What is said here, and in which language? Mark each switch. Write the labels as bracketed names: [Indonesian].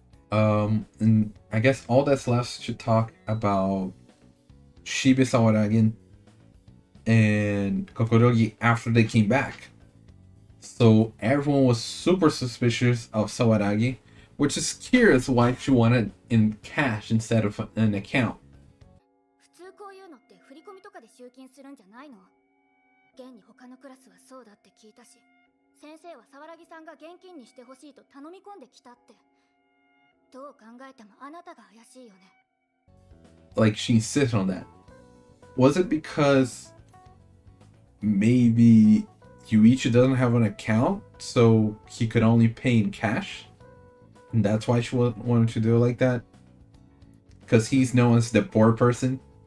[English] And I guess all that's left to talk about Shibe, Sawaragi, and Kokorogi after they came back. So everyone was super suspicious of Sawaragi, which is curious why she wanted in cash instead of an account. [Japanese] 普通こういうのって振り込みとかで集金するんじゃないの？現に他のクラスはそうだって聞いたし、先生は沢良さんが現金にしてほしいと頼み込んできたって。どう考えてもあなたが怪しいよね。 [English] Like she insisted on that. Was it because maybe Yuichi doesn't have an account, so he could only pay in cash? And that's why she wanted to do it like that? Because he's known as the poor person,